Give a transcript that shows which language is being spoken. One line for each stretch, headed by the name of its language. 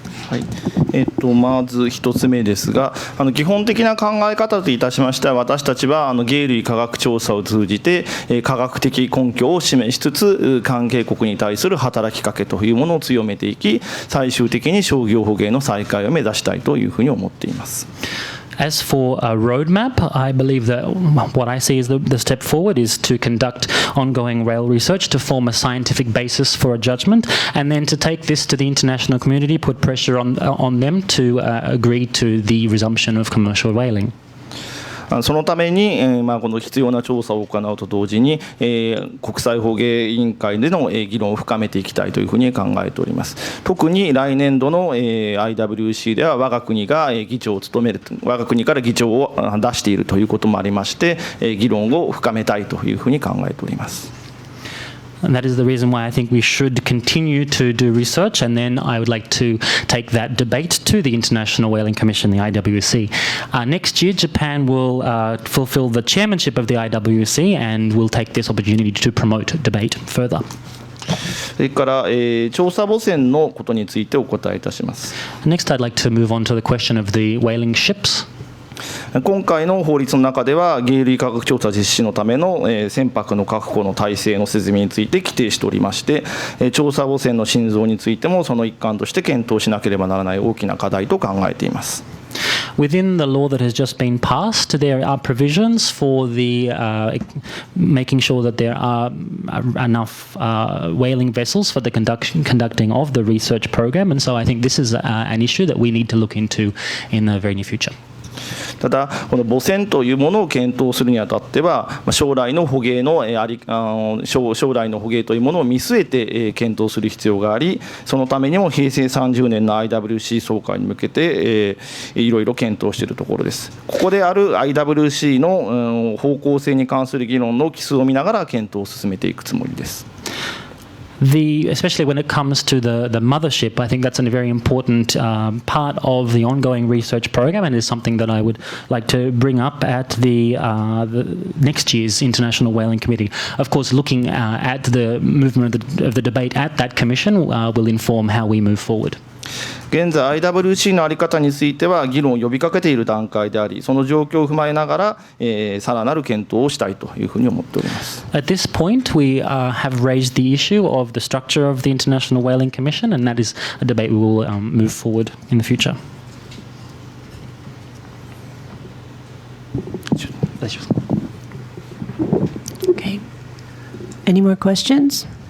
Japanese: はい、まず1つ目ですが、基本的な考え方といたしましては、私たちは鯨類科学調査を通じて科学的根拠を示しつつ、関係国に対する働きかけというものを強めていき、最終的に商業捕鯨の再開を目指したいというふうに思っています。
English: As for a roadmap, I believe that what I see as the step forward is to conduct ongoing whale research to form a scientific basis for a judgment, and then to take this to the international community, put pressure on them to agree to the resumption of commercial whaling.
Japanese: そのために、この必要な調査を行うと同時に、国際捕鯨委員会での議論を深めていきたいというふうに考えております。特に来年度の IWC では我が国が議長を務める、我が国から議長を出しているということもありまして、議論を深めたいというふうに考えております。
English: And that is the reason why I think we should continue to do research, and then I would like to take that debate to the International Whaling Commission, the IWC. Next year, Japan will fulfill the chairmanship of the IWC and will take this opportunity to promote debate further.
Japanese: それから、調査母船のことについてお答えいたします。
English: Next, I'd like to move on to the question of the whaling ships.
Japanese: 今回の法律の中では鯨類科学調査実施のための船舶の確保の体制の説明について規定しておりまして、調査母船の新造についてもその一環として検討しなければならない大きな課題と考えています。
English: Within the law that has just been passed, there are provisions for the making sure that there are enough whaling vessels for the conducting of the research program, and so I think this is an issue that we need to look into in the very near future.
Japanese: ただ、この母船というものを検討するにあたっては、将来の捕鯨というものを見据えて検討する必要があり、そのためにも平成30年の IWC 総会に向けていろいろ検討しているところです。ここである IWC の方向性に関する議論の基礎を見ながら検討を進めていくつもりです。
English: Especially when it comes to the mothership, I think that's a very important part of the ongoing research program, and is something that I would like to bring up at the next year's International Whaling Committee. Of course, looking at the movement of the debate at that commission will inform how we move forward.
Japanese: 現在 IWC の在り方については議論を呼びかけている段階であり、その状況を踏まえながら、さらなる検討をしたいというふうに思っております。
English: At this point, we have raised the issue of the structure of the International Whaling Commission, and that is a debate we will move forward in the future. Okay. Any more questions?